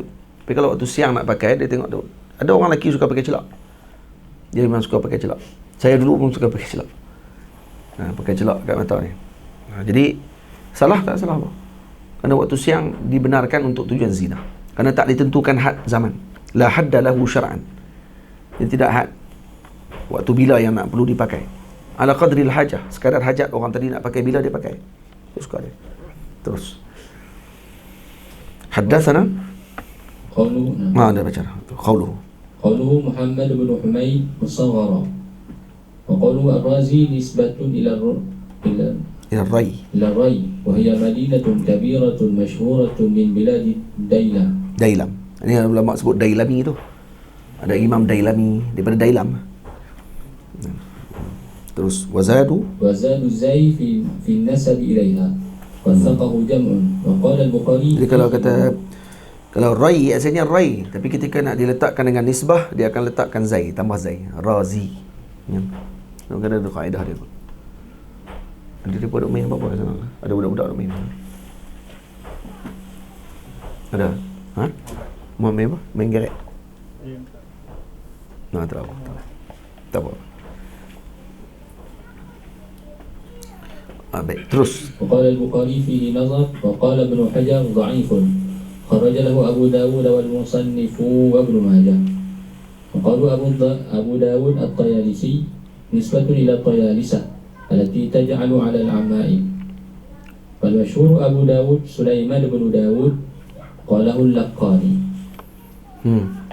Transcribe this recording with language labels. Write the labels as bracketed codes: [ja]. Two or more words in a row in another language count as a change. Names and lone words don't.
[ms] Tapi kalau waktu siang nak pakai, dia tengok ada orang lelaki suka pakai celak, dia memang suka pakai celak. Saya dulu pun suka pakai celak, pakai celak kat mata ni. Jadi salah tak salah apa? Kerana waktu siang dibenarkan untuk tujuan zina, kerana tak ditentukan had zaman. [ar] لا حد له شرعا. [ms] Dia tidak had waktu bila yang nak perlu dipakai. [ar] على قدر الحاجة, [ms] sekadar hajat orang tadi nak pakai bila dia pakai. Dia suka dia. Terus. Haddatsana [ar] Qawluhu. [ms] Ada baca. [ar] Qawluhu. قوله محمد بن حميد مصغرا. وقوله الرازي نسبة إلى Rai. وهي مدينة كبيرة مشهورة من بلاد Dailam. [ms] Ini ulama sebut Dailami tu. Ada Imam Dailami daripada Dailam. [ar] Terus وزادوا زاي في النسب إليها ووثقه جمع وقال البخاري. [ms] Jadi kalau Rai asalnya Rai, tapi ketika nak diletakkan dengan nisbah, dia akan letakkan zai, tambah zai, Razi. Ya. Ada kaedah dia. Ada dia budak main apa sana? Ada budak-budak main. Ada? Mau main apa? Main gerek? Tak apa. Tak apa. Baik, terus. [ar] وقال البخاري فيه نظر وقال ابن حجر ضعيف خرج له أبو داود والمصنف وابن ماجه. وقالوا أبو داود الطيالسي نسبة إلى الطيالسة التي تجعل على العمائم. والمشهور أبو داود سليمان بن داود قاله اللقاني.